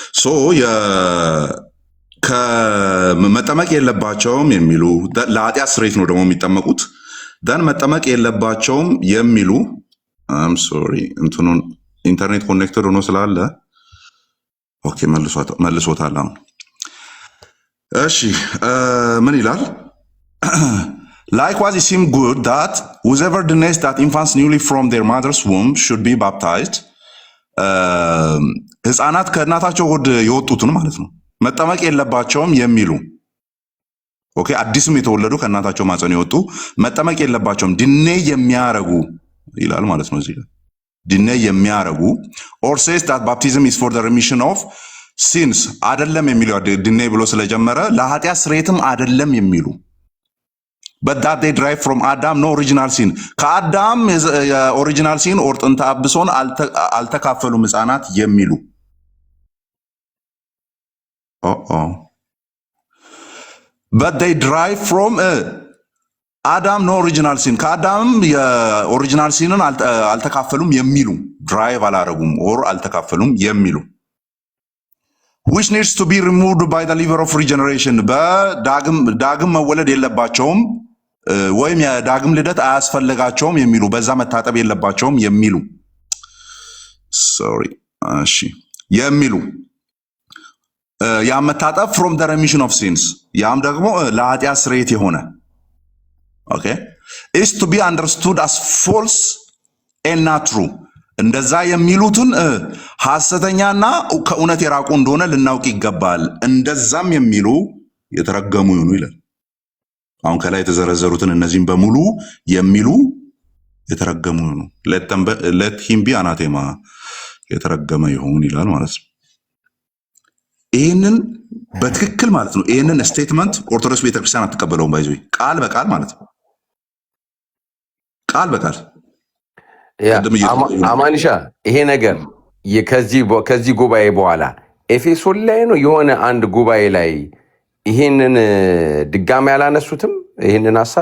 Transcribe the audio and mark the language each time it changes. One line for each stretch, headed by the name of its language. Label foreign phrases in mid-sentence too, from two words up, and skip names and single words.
Amharic: ከመጠመቅ የለባቸውም የሚሉ ለኃጢአት ስርየት ነው ደግሞ የሚጠመቁት ደን መጠመቅ የለባቸውም የሚሉ ሶሪ እንትኑን
English: internet connected
Amharic: ሆኖ ስላለ ኦኬ መልሶታል። አሁን እሺ ምን ይላል?
English: Likewise it seems good that whoever denies that infants newly from their mother's womb should be baptized
Amharic: ህፃናት ከእናታቸው ሆድ የወጡትን ማለት ነው መጠመቅ የለባቸውም የሚሉ ኦኬ አዲስም የተወለዱ ከእናታቸው ማፀን የወጡ መጠመቅ የለባቸውም ድኔ የሚያረጉ ይላል ማለት ነው እዚህ ጋር ድኔ የሚያረጉ
English: or says that baptism is for the remission of sins
Amharic: አይደለም የሚሉ ድኔ ብሎ ስለጀመረ ለኃጢአት ስርየትም አይደለም የሚሉ
English: but that they derive from Adam no original sin
Amharic: ከአዳም
English: የoriginal sin or
Amharic: ጥንተ አብሶን አልተካፈሉም ሕፃናት የሚሉ
English: but they derive from Adam no original sin
Amharic: ከአዳም የኦሪጂናል ሲንን አልተካፈሉም የሚሉ ድራይቭ አላረጉም ኦር አልተካፈሉም የሚሉ
English: which needs to be removed by the liver of regeneration
Amharic: በዳግም መወለድ የለባቸውም ወይም የዳግም ልደት አያስፈልጋቸውም የሚሉ በዛ መታጠብ የለባቸውም የሚሉ እሺ የሚሉ ያም መታጠብ
English: from the remission of sins
Amharic: ያም ደግሞ ለኃጢአት ስርየት የሆነ
English: okay is to be understood as false and not true
Amharic: እንደዛ የሚሉትን ሐሰተኛና ከእውነት የራቁ እንደሆነ ልናውቅ ይገባል እንደዛም የሚሉ የተረገሙ ይሁኑ ይላል አሁን ከላይ የተዘረዘሩትን እነዚህም በሙሉ የሚሉ የተረገሙ ይሁኑ
English: let him be anathema
Amharic: የተረገመ ይሁን ይላል ማለት ነው ይሄንን በትክክል ማለት ነው ይሄንን ስቴትመንት ኦርቶዶክስ ቤተክርስቲያን አትቀበለውም ባይዞይ ቃል በቃል ማለት ነው ቃል በቃል አማንሻ ይሄ ነገር ከዚህ ጉባኤ በኋላ ኤፌሶን ላይ ነው የሆነ አንድ ጉባኤ ላይ ይሄንን ድጋሚ ያላነሱትም ይሄንን ሐሳብ